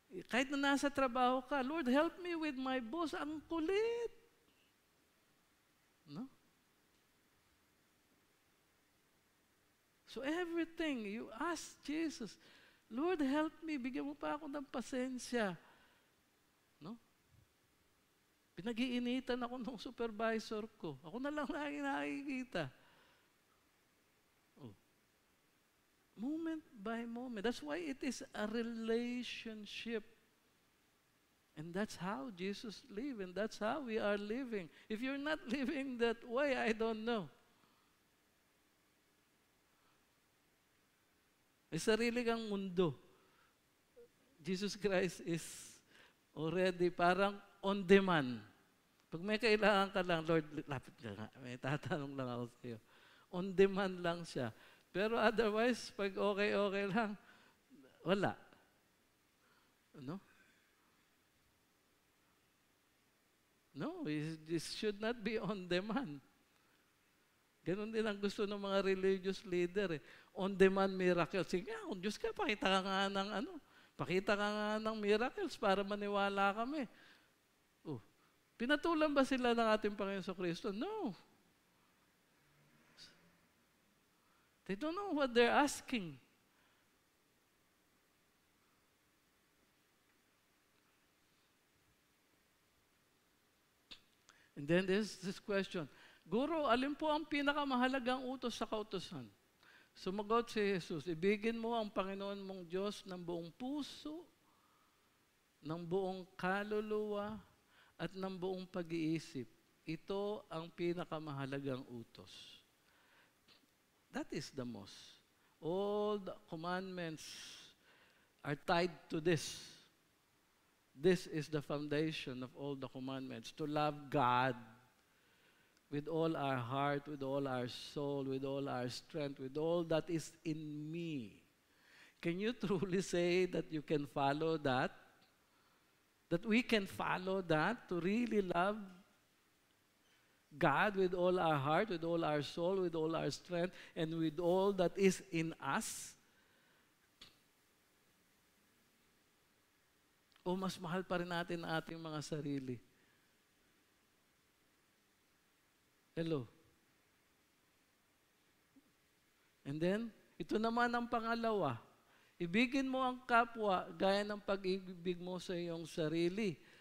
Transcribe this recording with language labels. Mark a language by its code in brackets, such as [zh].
[tl] Kahit na nasa trabaho ka, Lord, [en] help me with my boss. [tl] Ang kulit. No? [en] So everything, you ask Jesus, Lord, help me. [tl] Bigyan mo pa ako ng pasensya. No? Pinag-iinitan ako ng supervisor ko. Ako na lang lagi nakikita. [en] Moment by moment. That's why it is a relationship. And that's how Jesus lived, and that's how we are living. If you're not living that way, I don't know. [tl] May sarili kang mundo. [en] Jesus Christ is already parang on demand. [tl] Pag may kailangan ka lang, Lord, lapit ka nga. May tatanong lang ako sa iyo. [en] On demand [tl] lang siya. Pero otherwise, pag okay lang, wala. No? [en] No, this should not be on demand. [tl] Ganon din ang gusto ng mga religious leader. [en] On-demand miracle. [tl] Sige, kung Diyos ka, pakita ka nga ng miracles para maniwala kami. Pinatulan ba sila ng ating Panginoon sa Kristo? [en] No. They don't know what they're asking. And then there's this question, [tl] Guro, alin po ang pinakamahalagang utos sa kautusan? Sumagot si Jesus, ibigin mo ang Panginoon mong Diyos ng buong puso, ng buong kaluluwa, at ng buong pag-iisip. Ito ang pinakamahalagang utos. [en] That is the most. All the commandments are tied to this. This is the foundation of all the commandments, to love God with all our heart, with all our soul, with all our strength, with all that is in me. Can you truly say that you can follow that? That we can follow that to really love God with all our heart, with all our soul, with all our strength, and with all that is in us? [tl] O mas mahal pa rin natin ang ating mga sarili? [en] Hello? And then, [tl] ito naman ang pangalawa. Ibigin mo ang kapwa gaya ng pag-ibig mo sa iyong sarili.